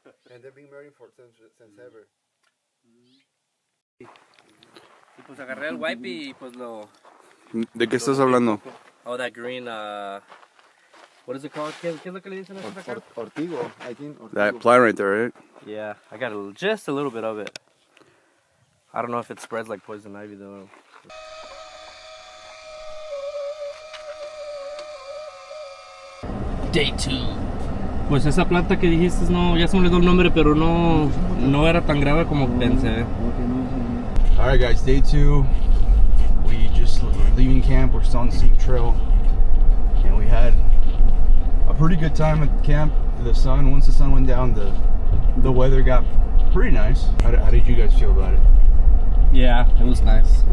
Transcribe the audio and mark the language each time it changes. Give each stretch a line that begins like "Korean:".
English: And they've been married since ever.
Spanish: Y pues agarré el wipe y pues lo... ¿De qué estás hablando?
English: Oh, that green, what is it called?
Spanish: ¿Qué es lo que le dicen a eso acá?
English: Ortigo, I think. Ortigo. That plant right there, right? Yeah, I got just a little bit of it. I don't know if it spreads like poison ivy though. Day 2.
Spanish: Pues esa planta que dijiste, no, ya se me olvidó el nombre, pero no era tan grave como pensé.
English: Alright guys, day 2. We just leaving camp. We're still on the same trail. And we had a pretty good time at camp. Once the sun went down, the weather got pretty nice. How did you guys feel about it? Yeah, it was nice.